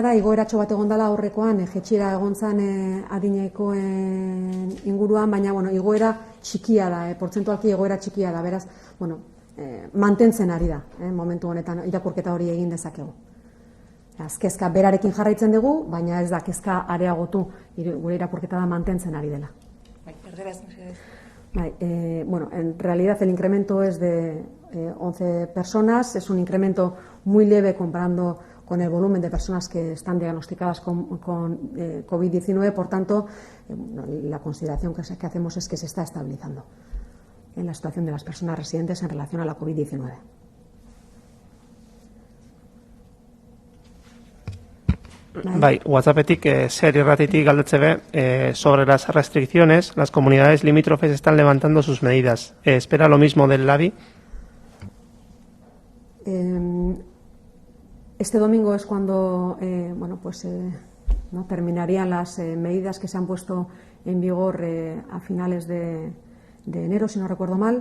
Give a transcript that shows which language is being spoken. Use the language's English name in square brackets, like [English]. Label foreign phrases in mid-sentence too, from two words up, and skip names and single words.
[Basque] da, igoeratxo bat egon dela aurrekoan, jetxiera egon zen adinekoen inguruan, baina igoera txikia da, portzentualki igoera txikia da, beraz, mantentzen ari da, momentu honetan irakurketa hori egin dezakegu. Kezka berarekin jarraitzen dugu, baina ez da kezka areagotu, gure irakurketa da mantentzen ari dela. Erderaz, [Spanish] en realidad el incremento es de 11 personas, es un incremento muy leve comparando con el volumen de personas que están diagnosticadas con COVID-19, por tanto, la consideración que hacemos es que se está estabilizando en la situación de las personas residentes en relación a la COVID-19. [Basque] WhatsAppetik zer irratitik galdetze [Spanish] sobre las restricciones, las comunidades limítrofes están levantando sus medidas. ¿Espera lo mismo del LABI? Este domingo es cuando terminarían las medidas que se han puesto en vigor a finales de enero, si no recuerdo mal.